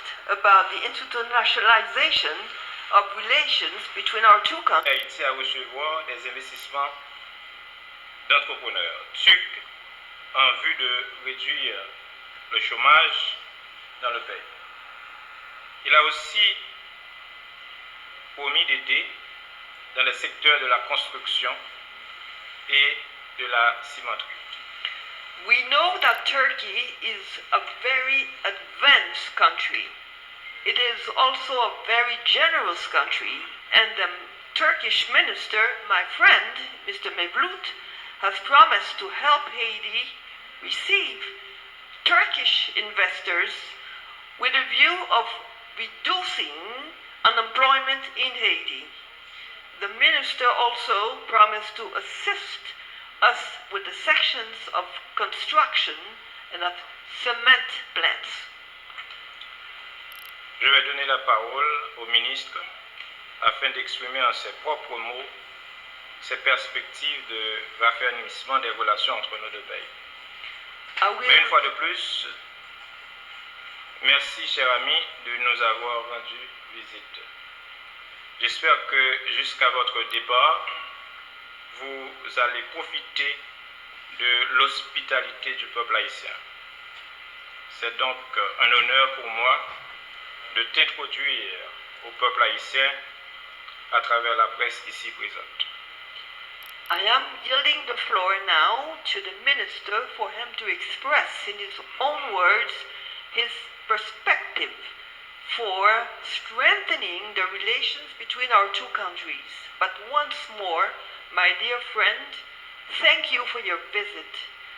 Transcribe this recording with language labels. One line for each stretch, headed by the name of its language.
English: about the internationalization of relations between our two countries.
French: Haïti à recevoir des investissements d'entrepreneurs turcs en vue de réduire le chômage dans le pays. Il a aussi promis d'aider dans le secteur de la construction et de la cimenterie.
English: We know that Turkey is a very advanced country. It is also a very generous country, and the Turkish minister, my friend, Mr. Mevlut, has promised to help Haiti receive Turkish investors with a view of reducing unemployment in Haiti. The minister also promised to assist us with the sections of construction and of cement plants.
French: Je vais donner la parole au ministre afin d'exprimer en ses propres mots ses perspectives de raffermissement des relations entre nos deux pays. Mais une fois de plus, merci, cher ami, de nous avoir rendu visite. J'espère que jusqu'à votre départ, vous allez profiter de l'hospitalité du peuple haïtien. C'est donc un honneur pour moi de t'introduire au peuple haïtien à travers la presse ici présente.
English: I am yielding the floor now to the minister for him to express in his own words his perspective for strengthening the relations between our two countries. But once more, my dear friend, thank you for your visit.